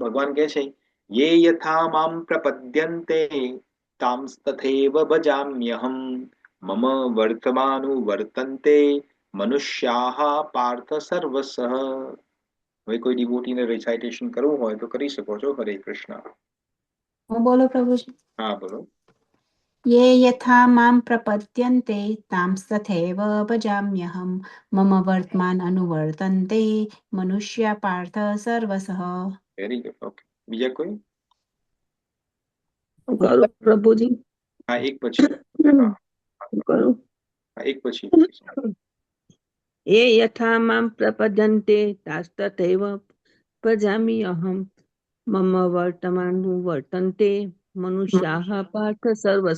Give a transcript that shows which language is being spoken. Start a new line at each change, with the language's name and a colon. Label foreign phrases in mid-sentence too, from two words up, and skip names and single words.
Gujarati: ભગવાન કહે છે,
Sanskrit: યે યથા મામ પ્રપદ્યન્તે તાંસ્તથૈવ ભજામ્યહમ મમ વર્તમાનું વર્તન્તે મનુષ્યાઃ પાર્થ સર્વસઃ.
Gujarati: હવે કોઈ ડિવોટીને રિસાઇટેશન કરવું હોય તો કરી શકો છો. હરે કૃષ્ણ. હું બોલું પ્રભુજી? હા, બોલો.
Sanskrit: ये यथा मां प्रपद्यन्ते तांस्तथैव भजाम्यहं मम वर्तमान अनुवर्तन्ते मनुष्या पार्थ सर्वसः.
English: very good.
Gujarati: ઓકે, બીજા કોઈ? કરું પ્રભુજી? હા, એક પછી. હા, કરું. એક પછી.
Sanskrit: એ યથા મામ પ્રપદ્યન્તે તાસ્તથૈવ ભજામિ અહમ મમ વર્તમાનું વર્તન્તે મનુષ્યાઃ પાર્થ સર્વસઃ.